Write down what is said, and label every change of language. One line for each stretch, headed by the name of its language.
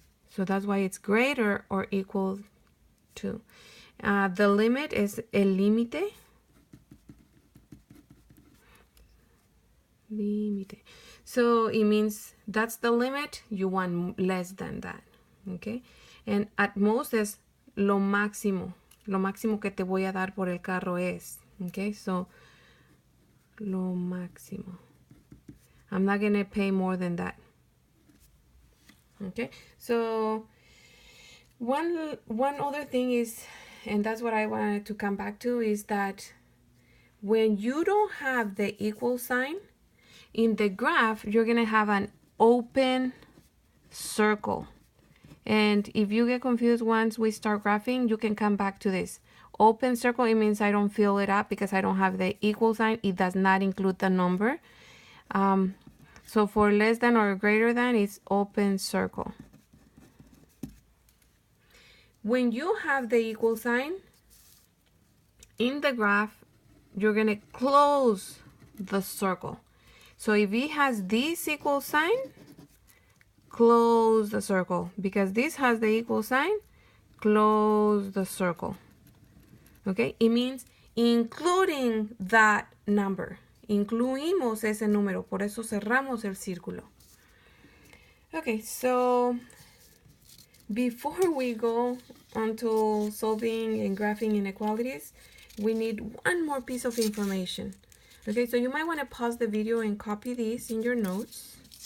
English: So that's why it's greater or equal to. The limit is
Spanish: el límite.
English: Límite. So it means that's the limit, you want less than that. Okay? And at most is
Spanish: lo máximo. Lo máximo que te voy a dar por el carro es.
English: Okay? So
Spanish: lo máximo.
English: I'm not going to pay more than that. Okay? So one other thing is, and that's what I wanted to come back to, is that when you don't have the equal sign, in the graph, you're going to have an open circle. And if you get confused once we start graphing, you can come back to this. Open circle, it means I don't fill it up because I don't have the equal sign. It does not include the number. So for less than or greater than, it's open circle. When you have the equal sign, in the graph, you're going to close the circle. So if it has this equal sign, close the circle. Because this has the equal sign, close the circle. Okay, it means including that number.
Spanish: Incluimos ese número, por eso cerramos el círculo.
English: Okay, so before we go on to solving and graphing inequalities, we need one more piece of information. Okay, so you might want to pause the video and copy this in your notes.